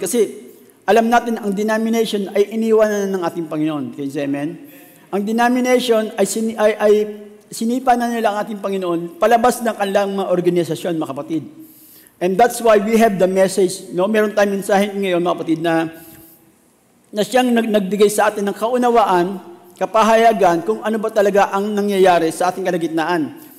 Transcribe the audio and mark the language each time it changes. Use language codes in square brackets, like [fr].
[tl] Kasi alam natin, ang denomination ay iniwanan ng ating Panginoon. Yes, amen? Ang denomination ay sinipa na nila ang ating Panginoon palabas ng kanilang mga organisasyon, mga kapatid. [en] And that's why we have the message. No? [tl] Meron tayong mensahe ngayon, mga kapatid, na siyang nagbigay sa atin ng kaunawaan, kapahayagan, kung ano ba talaga ang nangyayari sa ating kalagitnaan.